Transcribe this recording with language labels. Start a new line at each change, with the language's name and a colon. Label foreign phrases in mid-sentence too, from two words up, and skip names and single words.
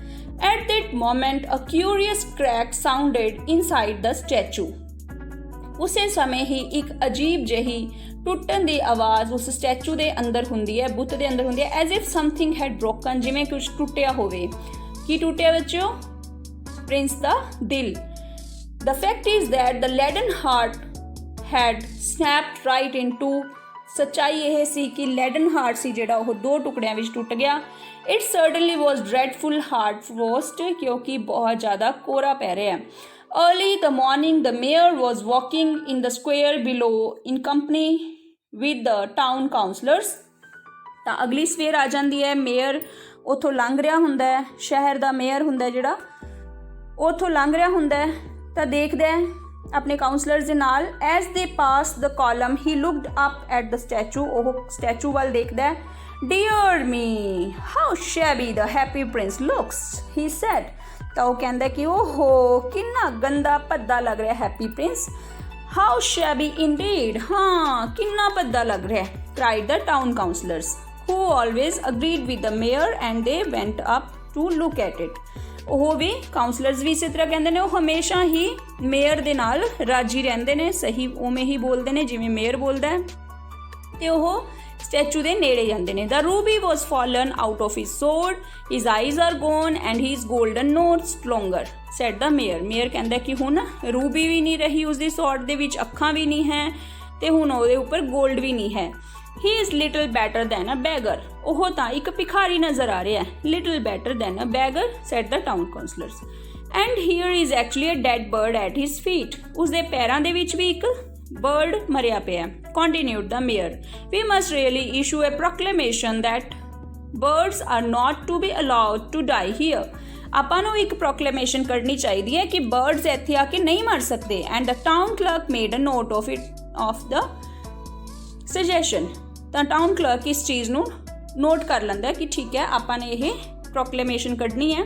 English: At that moment a curious crack sounded inside the statue,
Punjabi: ਉਸੇ ਸਮੇਂ ਹੀ ਇੱਕ ਅਜੀਬ ਜਿਹੀ ਟੁੱਟਣ ਦੀ ਆਵਾਜ਼ ਉਸ ਸਟੈਚੂ ਦੇ ਅੰਦਰ ਹੁੰਦੀ ਹੈ, ਬੁੱਤ ਦੇ ਅੰਦਰ ਹੁੰਦੀ ਹੈ।
English: As if something had broken,
Punjabi: ਜਿਵੇਂ ਕੁਝ ਟੁੱਟਿਆ ਹੋਵੇ। ਕੀ ਟੁੱਟਿਆ ਬੱਚਿਓ? ਪ੍ਰਿੰਸ ਦਾ ਦਿਲ।
English: The fact is that the leaden heart had snapped right in two.
Punjabi: ਸੱਚਾਈ ਇਹ ਸੀ ਕਿ
English: leaden heart
Punjabi: ਸੀ ਜਿਹੜਾ ਉਹ ਦੋ ਟੁਕੜਿਆਂ ਵਿੱਚ ਟੁੱਟ ਗਿਆ।
English: It certainly was dreadful hard frost,
Punjabi: ਕਿਉਂਕਿ ਬਹੁਤ ਜ਼ਿਆਦਾ ਕੋਰਾ ਪੈ ਰਿਹਾ ਹੈ।
English: Early the morning the mayor was walking in the square below in company with the town councillors.
Punjabi: ਤਾਂ ਅਗਲੀ ਸਵੇਰ ਆ ਜਾਂਦੀ ਹੈ, ਮੇਅਰ ਉੱਥੋਂ ਲੰਘ ਰਿਹਾ ਹੁੰਦਾ ਹੈ, ਸ਼ਹਿਰ ਦਾ ਮੇਅਰ ਹੁੰਦਾ ਜਿਹੜਾ, ਉੱਥੋਂ ਲੰਘ ਰਿਹਾ ਹੁੰਦਾ ਤਾਂ ਦੇਖਦਾ ਆਪਣੇ ਕਾਉਂਸਲਰਸ ਦੇ ਨਾਲ।
English: As they passed the column he looked up at the statue,
Punjabi: ਉਹ ਸਟੈਚੂ ਵੱਲ ਦੇਖਦਾ।
English: Dear me how shabby the Happy Prince looks he said.
Punjabi: ਤਾਂ ਉਹ ਕਹਿੰਦਾ ਕਿ ਓਹੋ ਕਿੰਨਾ ਗੰਦਾ ਭੱਦਾ ਲੱਗ ਰਿਹਾ ਹੈਪੀ ਪ੍ਰਿੰਸ।
English: How shabby indeed,
Punjabi: ਹਾਂ ਕਿੰਨਾ ਭੱਦਾ ਲੱਗ ਰਿਹਾ,
English: cried the town councillors, who always agreed with the mayor, and they went up to look at it.
Punjabi: ਉਹ ਵੀ ਕਾਉਂਸਲਰਸ ਵੀ ਇਸੇ ਤਰ੍ਹਾਂ ਕਹਿੰਦੇ ਨੇ, ਉਹ ਹਮੇਸ਼ਾ ਹੀ ਮੇਅਰ ਦੇ ਨਾਲ ਰਾਜੀ ਰਹਿੰਦੇ ਨੇ, ਸਹੀ ਉਵੇਂ ਹੀ ਬੋਲਦੇ ਨੇ ਜਿਵੇਂ ਮੇਅਰ ਬੋਲਦਾ ਹੈ, ਤੇ ਉਹ ਸਟੈਚੂ ਦੇ ਨੇੜੇ ਜਾਂਦੇ ਨੇ।
English: The ruby was fallen out of his sword, his eyes are gone and his golden nose longer, said the mayor।
Punjabi: ਮੇਅਰ ਕਹਿੰਦਾ ਕਿ ਹੁਣ ਰੂਬੀ ਵੀ ਨਹੀਂ ਰਹੀ ਉਸਦੀ ਸੌਰਡ ਦੇ ਵਿੱਚ, ਅੱਖਾਂ ਵੀ ਨਹੀਂ ਹੈ, ਤੇ ਹੁਣ ਉਹਦੇ ਉੱਪਰ ਗੋਲਡ ਵੀ ਨਹੀਂ ਹੈ।
English: He is little better than a beggar,
Punjabi: ਉਹ ਤਾਂ ਇੱਕ ਭਿਖਾਰੀ ਨਜ਼ਰ ਆ ਰਿਹਾ ਹੈ।
English: Little better than a beggar, said the town councillors, and here is actually a dead bird at his feet,
Punjabi: ਉਸਦੇ ਪੈਰਾਂ ਦੇ ਵਿੱਚ ਵੀ ਇੱਕ ਬਰਡ ਮਰਿਆ ਪਿਆ।
English: Continued the mayor, we must really issue a proclamation that birds are not to be allowed to die here,
Punjabi: ਆਪਾਂ ਨੂੰ ਇੱਕ ਪ੍ਰੋਕਲੇਮੇਸ਼ਨ ਕਰਨੀ ਚਾਹੀਦੀ ਹੈ ਕਿ ਬਰਡਸ ਇੱਥੇ ਆ ਕੇ ਨਹੀਂ ਮਰ ਸਕਦੇ।
English: And the town clerk made a note of the suggestion,
Punjabi: ਤਾਂ ਟਾਊਨ ਕਲਰਕ ਇਸ ਚੀਜ਼ ਨੂੰ ਨੋਟ ਕਰ ਲੈਂਦਾ ਕਿ ਠੀਕ ਹੈ ਆਪਾਂ ਨੇ ਇਹ ਪ੍ਰੋਕਲੇਮੇਸ਼ਨ ਕੱਢਣੀ ਹੈ।